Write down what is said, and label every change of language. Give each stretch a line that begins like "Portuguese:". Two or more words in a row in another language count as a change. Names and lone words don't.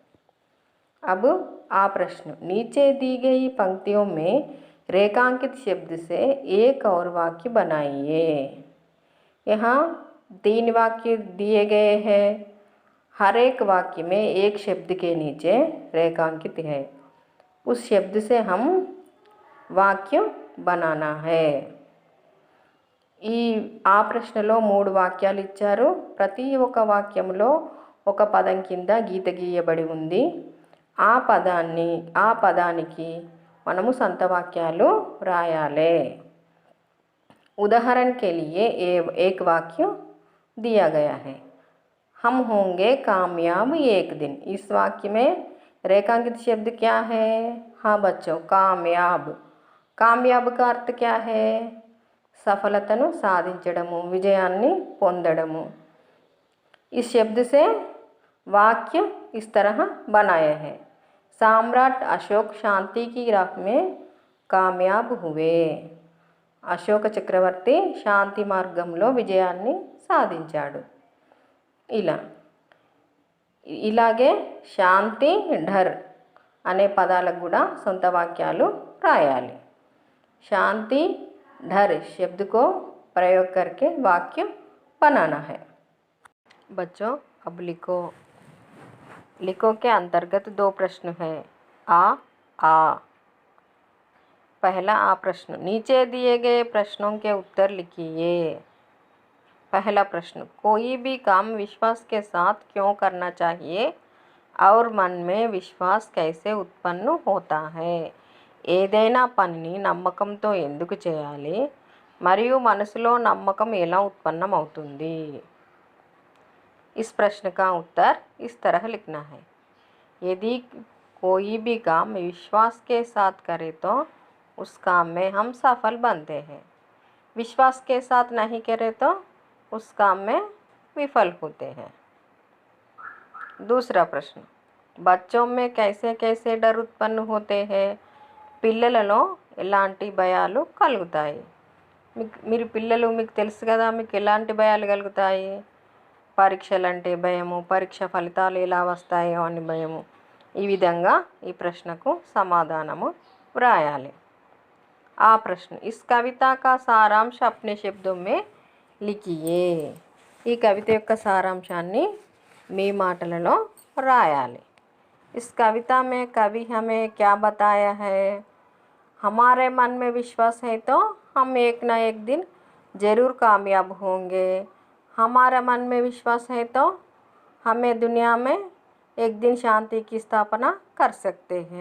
Hindi: अब आ प्रश्न, नीचे दी गई पंक्तियों में रेखांकित शब्द से एक और वाक्य बनाइए। यहाँ 3 वाक्य दिए गए हैं। हर एक वाक्य में एक शब्द के नीचे रेखांकित है। उस शब्द से हम वाक्य बनाना है।
Telugu: ఈ ఆ ప్రశ్నలో 3 వాక్యాలు ఇచ్చారు। ప్రతి ఒక్క వాక్యంలో ఒక పదం కింద గీత గీయబడి ఉంది। ఆ పదానికి మనము సొంత వాక్యాలు రాయాలి।
Hindi: उदाहरण के लिए एक वाक्य दिया गया है, हम होंगे कामयाब एक दिन। इस वाक्य में रेखांकित शब्द क्या है? हाँ बच्चों, कामयाब। कामयाब का अर्थ क्या है?
Telugu: సఫలతను సాధించడము, విజయాన్ని పొందడము।
Hindi: इस शब्द से वाक्य इस तरह बनाए हैं, सम्राट अशोक शांति की राह में कामयाब हुए।
Telugu: అశోక చక్రవర్తి శాంతి మార్గంలో విజయాన్ని సాధించాడు। ఇలాగే శాంతి ఢర్ అనే పదాలకు కూడా సొంత వాక్యాలు రాయాలి।
Hindi: శాంతి ढर शब्द को प्रयोग करके वाक्य बनाना है। बच्चों, अब लिखो के अंतर्गत 2 प्रश्न है। आ पहला आ प्रश्न, नीचे दिए गए प्रश्नों के उत्तर लिखिए। पहला प्रश्न, कोई भी काम विश्वास के साथ क्यों करना चाहिए और मन में विश्वास कैसे उत्पन्न होता है?
Telugu: ఏదైనా పనిని నమ్మకంతో ఎందుకు చేయాలి మరియు మనసులో నమ్మకం ఎలా ఉత్పన్నమవుతుంది?
Hindi: इस प्रश्न का उत्तर इस तरह लिखना है। यदि कोई भी काम विश्वास के साथ करे तो उस काम में हम सफल बनते हैं। विश्वास के साथ नहीं करे तो उस काम में विफल होते हैं। दूसरा प्रश्न, बच्चों में कैसे कैसे डर उत्पन्न होते हैं?
Telugu: పిల్లలలో ఎలాంటి భయాలు కలుగుతాయి? మీరు పిల్లలు మీకు తెలుసు కదా, మీకు ఎలాంటి భయాలు కలుగుతాయి? పరీక్షలంటే భయము, పరీక్ష ఫలితాలు ఎలా వస్తాయో అని భయము. ఈ విధంగా ఈ ప్రశ్నకు సమాధానము వ్రాయాలి. ఆ ప్రశ్న
Hindi: इस कविता का सारांश अपने शब्दों में लिखिए.
Telugu: ఈ కవిత యొక్క సారాంశాన్ని మీ మాటలలో రాయాలి.
Hindi: इस कविता में कवि हमें क्या बताया है? हमारे मन में विश्वास है तो हम एक ना एक दिन ज़रूर कामयाब होंगे. हमारे मन में विश्वास है तो हमें दुनिया में एक दिन शांति की स्थापना कर सकते हैं.